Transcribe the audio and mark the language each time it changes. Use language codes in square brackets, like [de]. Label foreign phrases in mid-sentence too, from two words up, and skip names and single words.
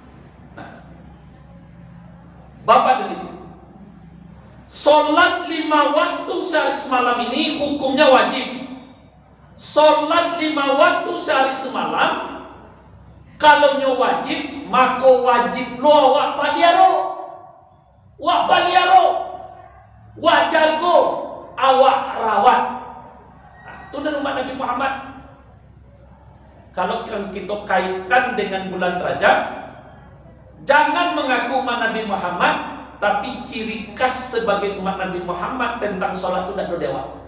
[id] Bapak dan Ibu, sholat 5 waktu sehari semalam ini hukumnya wajib. Sholat 5 waktu sehari semalam, [min] kalau nyo wajib, maka wajib lo wak paliaro, wak jago, awak rawat. [id] Itu dari umat Nabi Muhammad. Kalau kita kaitkan dengan bulan Rajab, jangan mengaku umat Nabi Muhammad, tapi ciri khas sebagai umat Nabi Muhammad tentang sholat itu tidak dewa.